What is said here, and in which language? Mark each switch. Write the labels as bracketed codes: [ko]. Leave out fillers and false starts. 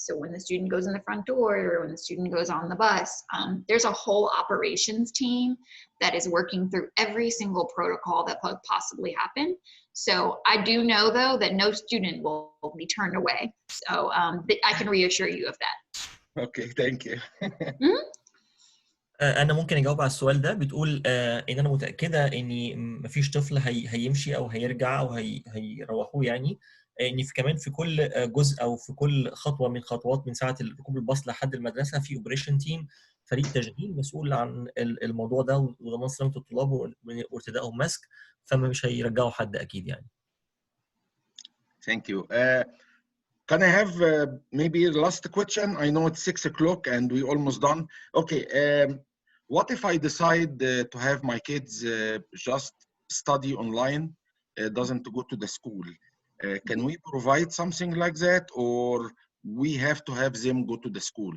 [en] So when the student goes in the front door or when the student goes on the bus, there's a whole operations team that is working through every single protocol that could possibly happen. So I do know, though, that no student will be turned away. So I can reassure you of that. Okay, thank you. [ar] أنا ممكن أجاوب على السؤال ده. بتقول إن أنا متأكدة إن مفيش طفل هيمشي أو هيرجع أو هيروحوه، يعني إن كمان في كل جزء أو في كل خطوة من خطوات من ساعة ركوب الباص لحد المدرسة في أوبريشن تيم، فريق تشغيل مسؤول عن الموضوع ده وضمان سلامة الطلاب وارتدائهم ماسك، فمش هيرجعوا حد أكيد يعني. [en] Thank you. Can I have maybe the last question? I know it's 6 o'clock and we almost done. Okay. What if I decide to have my kids just study online, doesn't go to the school? Can we provide something like that, or we have to have them go to the school?